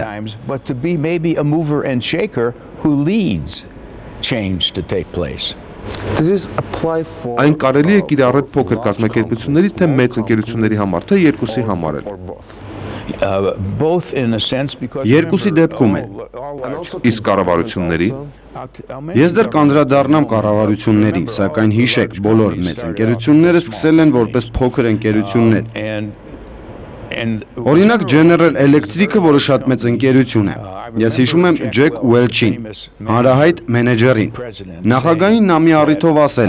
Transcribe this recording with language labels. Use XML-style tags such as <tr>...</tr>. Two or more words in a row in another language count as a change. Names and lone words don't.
<en>And shaker who leads change to take place.</en> <hy>Այն կարելի է կիրառել փոքր կազմակերպությունների թե մեծ ընկերությունների համար, թե երկուսի համար էլ։</hy> <en>Both in a sense because</en> <hy>Երկուսի դեպքում է։ Իսկ կառավարությունների Ես դեռ կանդրադառնամ կառավարություններին, սակայն հիշեք, բոլոր մեծ ընկերությունները սկսել են որպես փոքր ընկերություններ։ Օրինակ General Electric-ը, որը շատ մեծ ընկերություն է։ Ես հիշում եմ Ջեք Ուելչին, հանրահայտ մենեջերին։ Նախագահին նա մի առիթով ասել է.</hy>